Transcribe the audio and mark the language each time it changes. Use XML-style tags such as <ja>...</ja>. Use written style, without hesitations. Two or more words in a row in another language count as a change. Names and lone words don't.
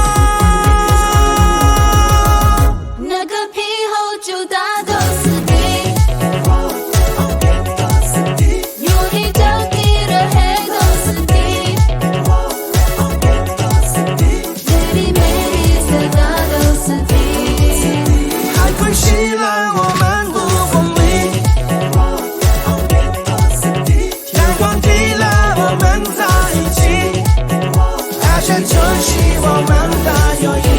<hi>न कभी हो जुदा दोस्ती, यूं ही चलती रहे दोस्ती, तेरी मेरी सदा दोस्ती।</hi> <zh>还会希望我们不分离，阳光起了我们在一起，大山晨曦我们的友谊。</zh>